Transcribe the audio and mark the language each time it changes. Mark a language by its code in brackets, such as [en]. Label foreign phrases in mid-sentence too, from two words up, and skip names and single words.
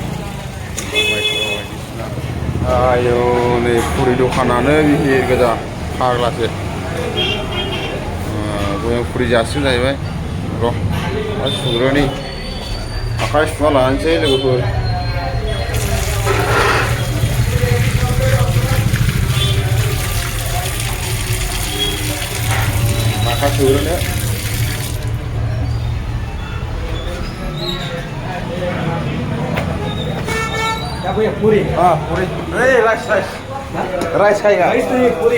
[brx] आयौ नै फुरि दखानानो भिर गोजा फाग्लासो बयबो फुरि जासिगोन जाहैबाय र' सुग्रोनि आखाइ सुना लानोसै लोगोफोर आखाइ सुग्रोनो [hi] पूरी हाँ पूरी नहीं राइस राइस राइस खाएगा राइस नहीं पूरी